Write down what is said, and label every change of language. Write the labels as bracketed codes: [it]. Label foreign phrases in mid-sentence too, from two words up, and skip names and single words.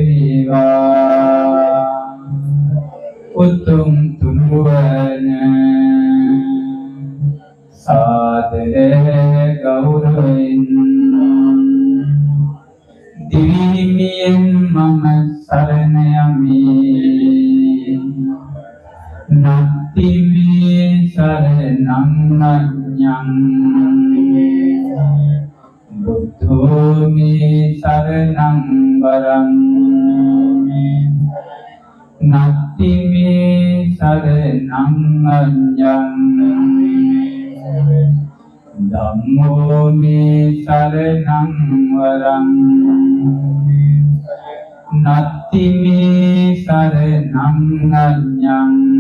[si] වේවා උතුම් තුනුවන සාදර ගෞරවයෙන් දිවිහිමියෙන් මම සරණ යමි [pi] නත්ති මේ සරණං අඤ්ඤං බුද්ධෝ මේ සරණං වරං නත්ති මේ සරණං අඤ්ඤං ධම්මෝ මේ සරණං වරං නත්ති මේ සරණං අඤ්ඤං